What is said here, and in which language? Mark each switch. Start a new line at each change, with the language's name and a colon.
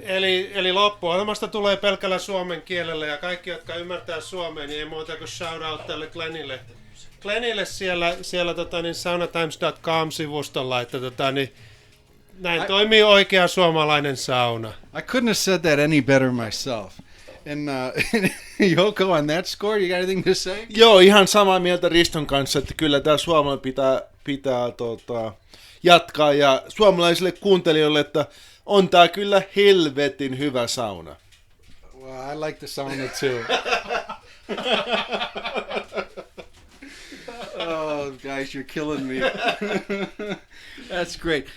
Finnish: Eli loppuohjelmasta tulee pelkällä suomen kielellä, ja kaikki, jotka ymmärtää suomea, niin ei muuta kuin
English: shout out
Finnish: tälle Glennille. Glennille siellä saunatimes.com-sivustolla, että näin toimii oikea suomalainen sauna.
English: I couldn't have said that any better myself. And Jouko, on that score, you got anything to say?
Finnish: Joo, ihan samaa mieltä Riston kanssa, että kyllä tämä suomalainen pitää jatkaa. Ja suomalaisille kuuntelijoille, että on tämä kyllä helvetin hyvä sauna.
English: Well, I like the sauna too. Oh, guys, you're killing me. That's great.